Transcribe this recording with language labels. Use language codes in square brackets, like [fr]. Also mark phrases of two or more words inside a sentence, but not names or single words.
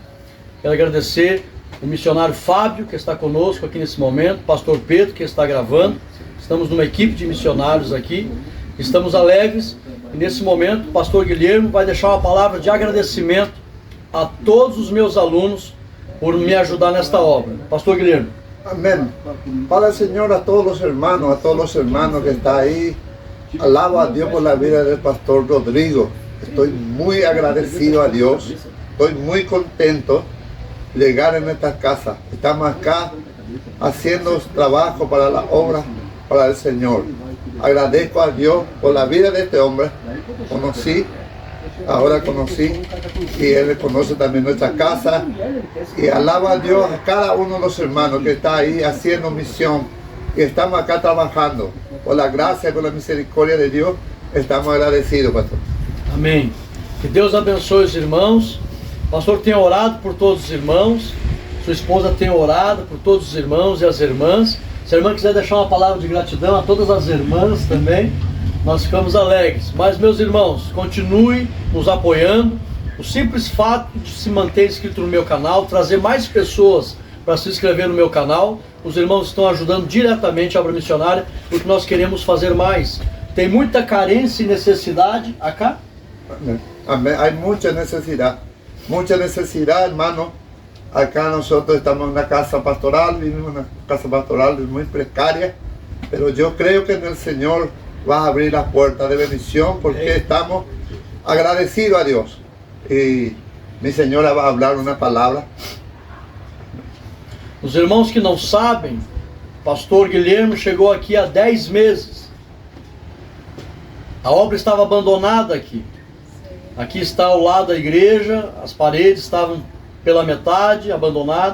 [pt] Quero agradecer o missionário Fábio, que está conosco aqui nesse momento, o pastor Pedro, que está gravando. Estamos numa equipe de missionários aqui, estamos alegres e nesse momento o pastor Guilhermo vai deixar uma palavra de agradecimento a todos os meus alunos por me ajudar nesta obra. Pastor Guilhermo. [es] Amén. Para el Señor a todos los hermanos que están ahí. Alabo a Dios por la vida del pastor Rodrigo. Estoy muy agradecido a Dios. Estoy muy contento de llegar en esta casa. Estamos acá haciendo trabajo para la obra, para el Señor. Agradezco a Dios por la vida de este hombre. Ahora conocí y él conoce también nuestra casa. Y alabo a Dios a cada uno de los hermanos que está ahí haciendo misión. Y estamos acá trabajando. Por la gracia y por la misericordia de Dios, estamos agradecidos, pastor. [pt] Amém. Que Deus abençoe os irmãos. O pastor tem orado por todos os irmãos. Sua esposa tem orado por todos os irmãos e as irmãs. Se a irmã quiser deixar uma palavra de gratidão a todas as irmãs também, nós ficamos alegres. Mas, meus irmãos, continue nos apoiando. O simples fato de se manter inscrito no meu canal, trazer mais pessoas para se inscrever no meu canal, os irmãos estão ajudando diretamente a obra missionária, porque nós queremos fazer mais. Tem muita carência e necessidade acá? [es] Amén. Hay mucha necesidad, hermano. Acá nosotros estamos en una casa pastoral, vivimos en una casa pastoral muy precaria, pero yo creo que en el Señor va a abrir las puertas de bendición porque estamos agradecidos a Dios. Y mi señora va a hablar una palabra. [pt] Os irmãos que não sabem, pastor Guilherme chegou aqui há 10 meses. A obra estava abandonada aqui. Aqui está ao lado da igreja, as paredes estavam pela metade, abandonadas.